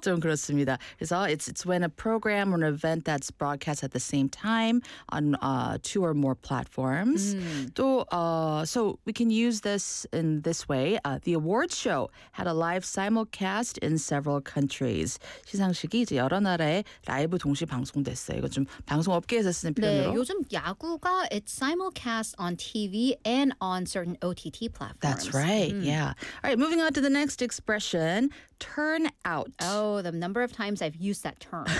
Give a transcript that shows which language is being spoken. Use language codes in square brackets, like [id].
[ko] 좀 그렇습니다. [en] 그래서 it's when a program or an event that's broadcast at the same time on two or more platforms. So, so we can use this in this way. The awards show had a live simulcast in several countries. [ko] 시상식이 이제 여러 나라에 라이브 동시 방송됐어요. 이거 좀 방송업계에서 쓰는 표현으로. 네, 요즘 야구가 [en] it's simulcast on TV and on certain OTT platforms. That's right. Yeah. All right, moving on to the next expression. Turn out. Oh, the number of times I've used that term.